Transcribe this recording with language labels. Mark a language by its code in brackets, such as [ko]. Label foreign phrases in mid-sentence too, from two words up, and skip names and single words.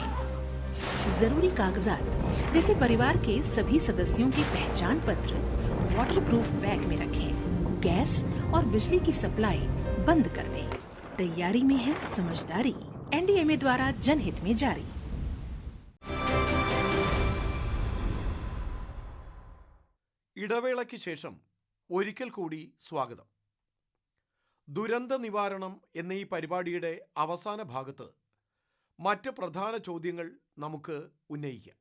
[hi] जरूरी कागजात जैसे परिवार के सभी सदस्यों के पहचान पत्र वाटरप्रूफ बैग में रखें। गैस और बिजली की सप्लाई बंद कर दें। तैयारी में है समझदारी। NDMA द्वारा जनहित में जारी। [ml] ഇടവേളയ്ക്ക് ശേഷം ഒരിക്കൽ കൂടി സ്വാഗതം. ദുരന്ത നിവാരണം എന്ന ഈ പരിപാടിയുടെ അവസാന ഭാഗത്ത് മറ്റ് പ്രധാന ചോദ്യങ്ങൾ നമുക്ക് ഉന്നയിക്കാം.